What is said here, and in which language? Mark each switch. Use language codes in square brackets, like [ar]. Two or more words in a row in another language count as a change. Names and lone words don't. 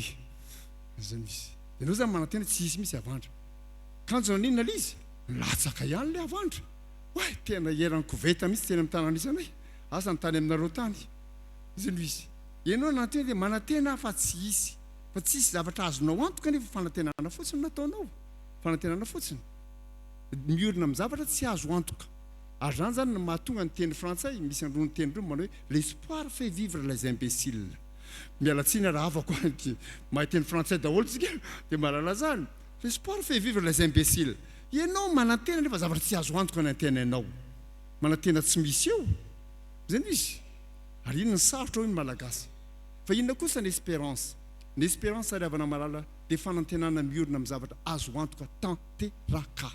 [mg] Zay misy ianao zany manantena tsy hisy mihitsy havandra kanjona ninona le izy latsaka ihany le havandra hoe tena eran'ny koveta mihitsy teny amin'ny tananisanay asa ny tany aminareo tany. Zay no izy ianao nanantena dia manantena fa tsy hisy zavatra azonao antoka nefa fanantenana fotsiny nataonao, fanantenana fotsiny miorina amin'ny zavatra tsy azo antoka. Ary zany zany no mahatonga ny teny frantsay misy androny teny reo manao hoe [fr] l'espoir fait vivre les imbéciles. [mg] Mialatsiny raha afako mahay teny frantsay daholo tsika dia malala zany [fr] l'espoir fait vivre les imbéciles. [mg] Ianao manantena nefa zavatra tsy azo antoka ny antenainao, manantena tsy misy eo. Zay no izy ary ino ny sarotra io ny malagasy. Fa inona kosa ny espérance? Ny espérance ary havana malala dia fanantenana miorina amin'ny zavatra azo antoka tanteraka.